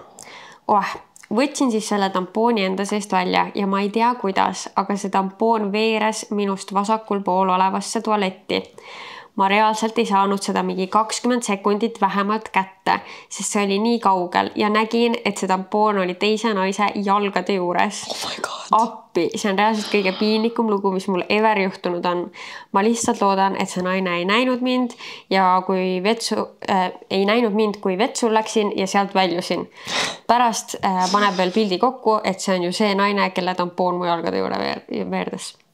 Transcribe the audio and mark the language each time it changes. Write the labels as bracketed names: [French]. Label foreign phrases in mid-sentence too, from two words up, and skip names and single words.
[Estonian] Võtsin siis selle tampooni enda seest välja ja ma ei tea kuidas, aga see tampoon veeres minust vasakul pool olevasse tualetti. Ma reaalselt ei saanud seda mingi 20 sekundit vähemalt kätte, sest see oli nii kaugel ja nägin, et see tampoon oli teise naise jalgade juures. [English] Oh my God. [Estonian] Appi, see on reaalselt kõige piinlikum lugu, mis mul ever juhtunud on. Ma lihtsalt loodan, et see naine ei näinud mind ja kui vetsul läksin ja sealt väljusin. Pärast paneb veel pildi kokku, et see on ju see naine, kelle tampoon mu jalgade juurde veerdes.